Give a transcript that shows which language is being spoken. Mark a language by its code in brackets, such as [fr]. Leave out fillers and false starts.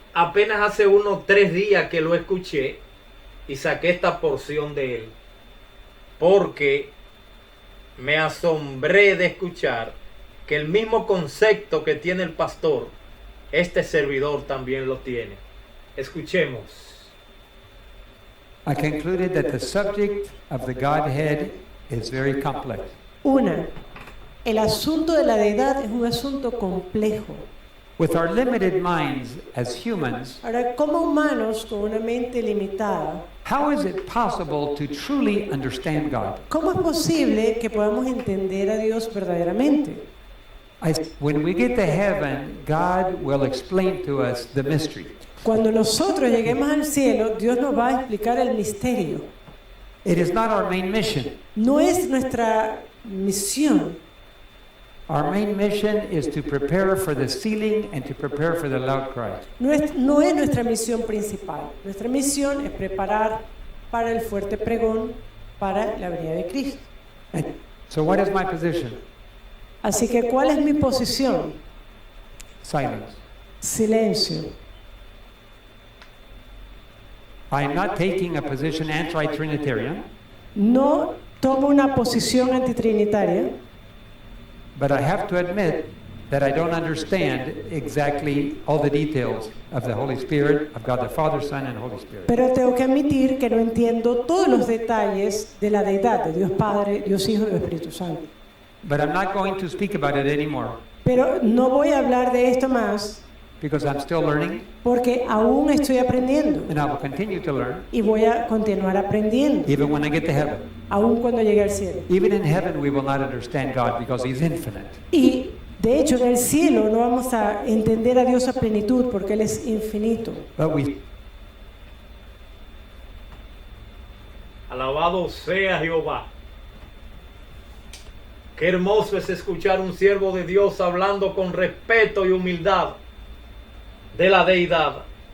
[es] apenas hace unos 3 días que lo escuché y saqué esta porción de él, porque me asombré de escuchar que el mismo concepto que tiene el pastor, este servidor también lo tiene. Escuchemos. [en] I concluded that the subject of the Godhead is very complex. [es] Una, el asunto de la deidad es un asunto complejo. [en] With our limited minds as humans, [es] Ahora, como humanos con una mente limitada, [en] how is it possible to truly understand God? [es] ¿cómo es posible que podamos entender a Dios verdaderamente? [en] When we get to heaven, God will explain to us the mystery. [es] Cuando nosotros lleguemos al cielo, Dios nos va a explicar el misterio. [en] It is not our main mission. [es] No es nuestra misión. [en] Our main mission is to prepare for the sealing and to prepare for the loud cry. [es] No es nuestra misión principal. Nuestra misión es preparar para el fuerte pregón, para la venida de Cristo. [en] So what is my position? [es] Así que, ¿cuál es mi posición? [en] Silence. [es] Silencio. [en] I'm not taking a position anti-Trinitarian, [es] No tomo una posición antitrinitaria, [en] but I have to admit that I don't understand exactly all the details of the Holy Spirit, of God the Father, Son, and Holy Spirit. [es] pero tengo que admitir que no entiendo todos los detalles de la deidad de Dios Padre, Dios Hijo y Dios Espíritu Santo. [en] But I'm not going to speak about it anymore [es] Pero no voy a hablar de esto más [en] because I'm still learning [es] porque aún estoy aprendiendo [en] and I will continue to learn [es] y voy a continuar aprendiendo, [en] even when I get to heaven. [es] aún cuando llegue al cielo. [en] Even in heaven, we will not understand God because He's infinite. [es] Y de hecho en el cielo no vamos a entender a Dios a plenitud porque Él es infinito. [en] But we [es] Alabado sea Jehová. Qué hermoso es escuchar un siervo de Dios hablando con respeto y humildad de la deidad.